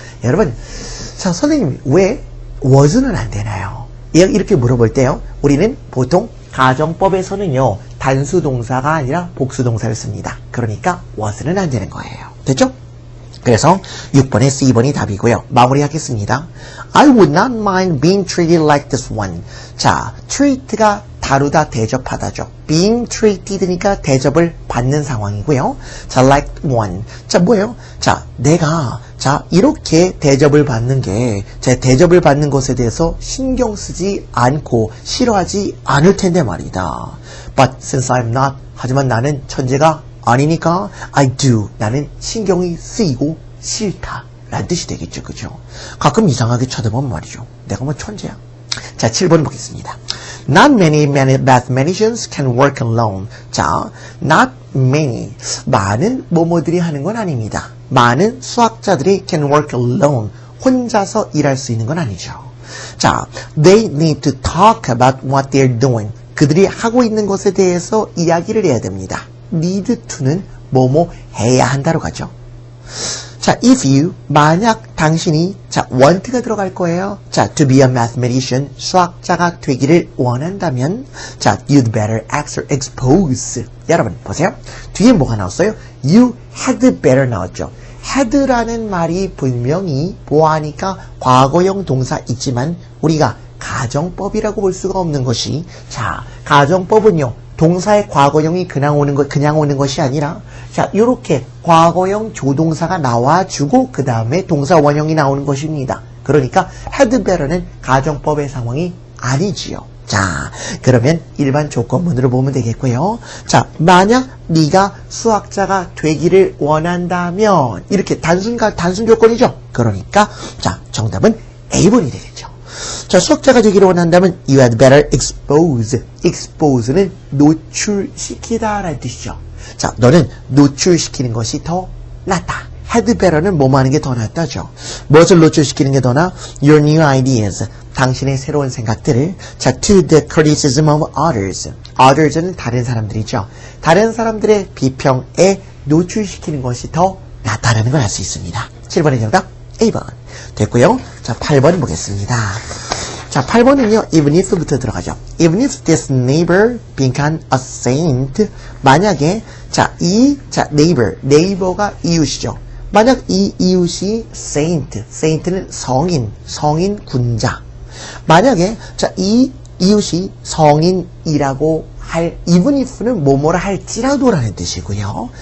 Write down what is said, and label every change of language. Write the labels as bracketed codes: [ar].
[ko] 여러분, 자, 선생님, 왜 was는 안 되나요? 이렇게 물어볼 때요, 우리는 보통 가정법에서는요, 단수 동사가 아니라 복수 동사를 씁니다. 그러니까 was는 안 되는 거예요. 됐죠? 그래서 6번의 C번이 답이고요. 마무리하겠습니다. [en] I would not mind being treated like this one. [ko] 자, treat가 다루다, 대접하다죠. [en] being treated [ko] 니까 대접을 받는 상황이고요. 자, [en] like one. [ko] 자, 뭐예요? 자, 내가 이렇게 대접을 받는 게, 제 대접을 받는 것에 대해서 신경 쓰지 않고 싫어하지 않을 텐데 말이다. [en] But since I'm not, [ko] 하지만 나는 천재가 아니니까 [en] I do. [ko] 나는 신경이 쓰이고 싫다. 라는 뜻이 되겠죠. 그죠? 가끔 이상하게 쳐다보면 말이죠. 내가 뭐 천재야? 자, 7번 보겠습니다. [en] Not many mathematicians can work alone. 자, not many. [ko] 많은 뭐뭐들이 하는 건 아닙니다. 많은 수학자들이 [en] can work alone. [ko] 혼자서 일할 수 있는 건 아니죠. [en] 자, they need to talk about what they're doing. [ko] 그들이 하고 있는 것에 대해서 이야기를 해야 됩니다. need to는 뭐뭐 해야 한다로 가죠. 자, [en] if you, [ko] 만약 당신이, 자, want가 들어갈 거예요. [en] 자, to be a mathematician, [ko] 수학자가 되기를 원한다면, [en] 자, you'd better expose. [ko] 여러분, 보세요. 뒤에 뭐가 나왔어요? [en] You had better [ko] 나왔죠. had라는 말이 분명히 보아하니까 과거형 동사 있지만, 우리가 가정법이라고 볼 수가 없는 것이, 자, 가정법은요, 동사의 과거형이 그냥 오는 것이 아니라, 자, 요렇게 과거형 조동사가 나와주고, 그 다음에 동사 원형이 나오는 것입니다. 그러니까, had better는 가정법의 상황이 아니지요. 자, 그러면 일반 조건문으로 보면 되겠고요. 자, 만약 네가 수학자가 되기를 원한다면, 이렇게 단순 조건이죠. 그러니까, 자, 정답은 A번이 되겠죠. 자, 수학자가 되기를 원한다면 [en] you had better expose. [ko] expose는 노출시키다 라는 뜻이죠. 자, 너는 노출시키는 것이 더 낫다. had better는 뭐뭐 하는 게 더 낫다죠. 무엇을 노출시키는 게 더 나아? [en] Your new ideas. [ko] 당신의 새로운 생각들을 [en] 자, to the criticism of others. [ko] others는 다른 사람들이죠. 다른 사람들의 비평에 노출시키는 것이 더 낫다라는 걸 알 수 있습니다. 7번의 정답 A번 됐고요. 자, 8번 보겠습니다. 자, 8번은요, even if부터 들어가죠. [en] Even if this neighbor became a saint. [ko] 만약에, 자, neighbor가 이웃이죠. 만약 이 이웃이 saint는 성인 군자. 만약에, 자, 이 이웃이 성인이라고 할, even if는 뭐뭐라 할지라도라는 뜻이고요.